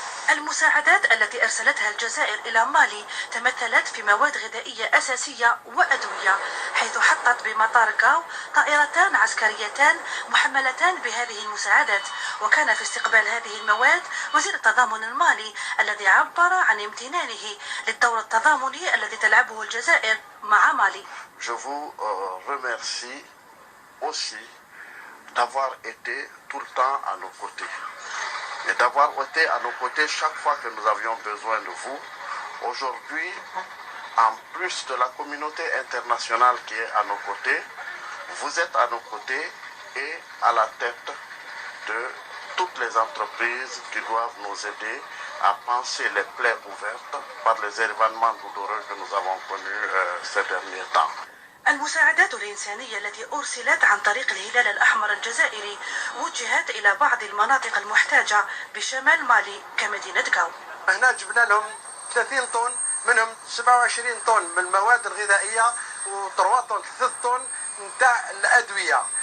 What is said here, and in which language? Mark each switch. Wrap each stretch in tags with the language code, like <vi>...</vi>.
<ar>المساعدات التي أرسلتها الجزائر إلى مالي تمثلت في مواد غذائية أساسية وأدوية، حيث حطت بمطار غاو طائرتان عسكريتان محملتان بهذه المساعدات. وكان في استقبال هذه المواد وزير التضامن المالي الذي عبر عن امتنانه للدور التضامني الذي تلعبه الجزائر مع مالي.</ar> <fr>Je vous remercie aussi d'avoir été tout le temps à nos côtés. Et d'avoir été à nos côtés chaque fois que nous avions besoin de vous. Aujourd'hui, en plus de la communauté internationale qui est à nos côtés, vous êtes à nos côtés et à la tête de toutes les entreprises qui doivent nous aider à panser les plaies ouvertes par les événements douloureux que nous avons connus ces derniers temps.</fr> <ar>المساعدات الإنسانية التي أرسلت عن طريق الهلال الأحمر الجزائري وجهت إلى بعض المناطق المحتاجة بشمال مالي كمدينة غاو. هنا جبنا لهم 30 طن، منهم 27 طن من المواد الغذائية و3 طن 3 طن نتاع الأدوية.</ar>